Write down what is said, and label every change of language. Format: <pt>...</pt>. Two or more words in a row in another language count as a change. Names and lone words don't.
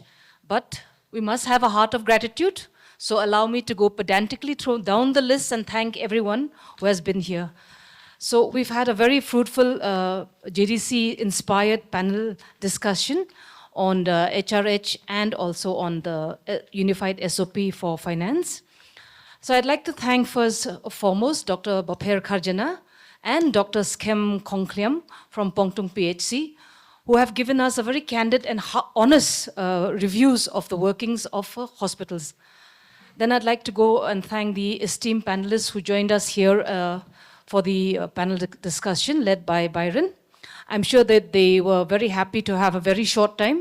<en>But we must have a heart of gratitude. So allow me to go pedantically through down the list and thank everyone who has been here. So we've had a very fruitful JDC-inspired panel discussion on the HRH and also on the Unified SOP for Finance. So I'd like to thank first foremost Dr. Bapher Kharjana and Dr. Skem Kongkliam from Pongtung PHC, who have given us a very candid and honest reviews of the workings of hospitals. Then I'd like to go and thank the esteemed panelists who joined us here for the panel discussion led by Byron. I'm sure that they were very happy to have a very short time.</en>